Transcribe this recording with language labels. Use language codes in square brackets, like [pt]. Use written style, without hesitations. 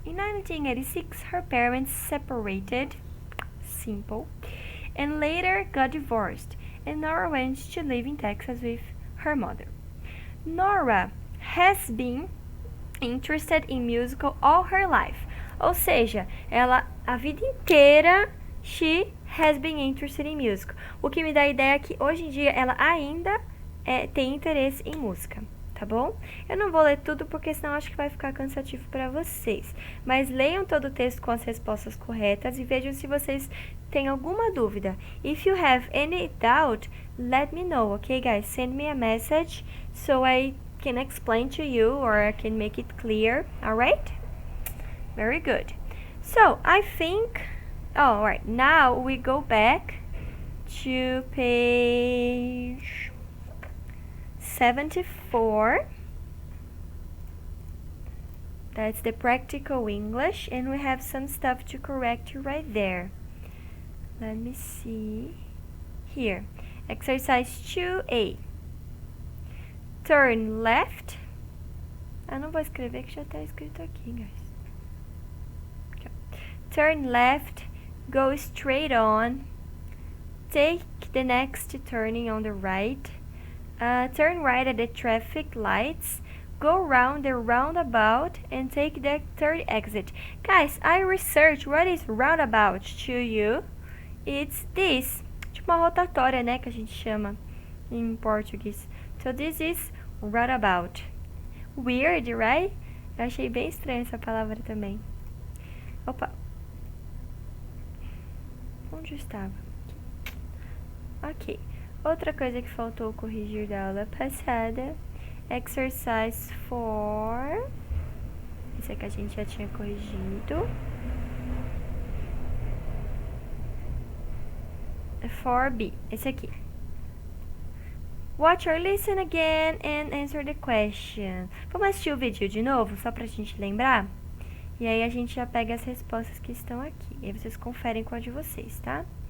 [en] In 1986, her parents separated, simple, and later got divorced, and Norah went to live in Texas with her mother. Norah has been interested in musical all her life, [pt] ou seja, ela a vida inteira [en] she has been interested in music. [pt] O que me dá a ideia é que hoje em dia ela ainda tem interesse em música, tá bom? Eu não vou ler tudo porque senão acho que vai ficar cansativo para vocês. Mas leiam todo o texto com as respostas corretas e vejam se vocês têm alguma dúvida. [en] If you have any doubt, let me know, okay guys? Send me a message so I can explain to you or I can make it clear, alright? Very good. So, I think... all right, now we go back to page 74. That's the practical English, and we have some stuff to correct right there. Let me see. Here, exercise 2A. Turn left. [pt] Ah, não vou escrever que já está escrito aqui, guys. [en] Okay. Turn left. Go straight on, take the next turning on the right, turn right at the traffic lights, go round the roundabout and take the third exit. Guys, I researched what is roundabout to you. It's this, [pt] tipo uma rotatória, né, que a gente chama em português. [en] So this is roundabout. Weird, right? [pt] Eu achei bem estranha essa palavra também. Opa. Onde estava? Ok. Outra coisa que faltou corrigir da aula passada. Exercise 4. Esse aqui a gente já tinha corrigido. 4B. Esse aqui. [en] Watch or listen again and answer the question. [pt] Vamos assistir o vídeo de novo, só pra gente lembrar? E aí a gente já pega as respostas que estão aqui. E aí vocês conferem com a de vocês, tá?